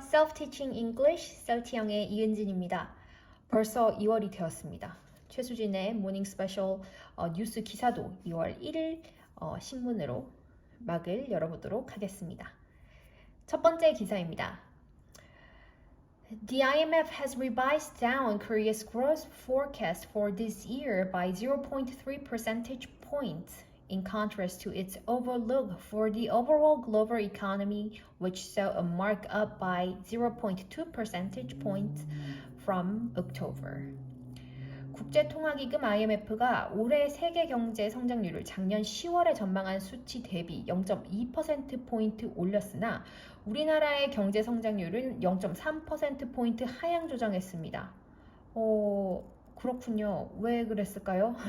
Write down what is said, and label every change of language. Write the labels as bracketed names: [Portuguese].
[Korean] Self-Teaching English 셀티영의 이은진입니다. 벌써 2월이 되었습니다. 최수진의 모닝 스페셜 뉴스 기사도 2월 1일 신문으로 막을 열어보도록 하겠습니다. 첫 번째 기사입니다. [English] The IMF has revised down Korea's growth forecast for this year by 0.3 percentage points. In contrast to its outlook for the overall global economy, which saw a markup by 0.2 percentage points from October. [Korean] 국제통화기금 IMF가 올해 세계 경제 성장률을 작년 10월에 전망한 수치 대비 0.2%포인트 올렸으나 우리나라의 경제 성장률은 0.3%포인트 하향 조정했습니다. 그렇군요. 왜 그랬을까요?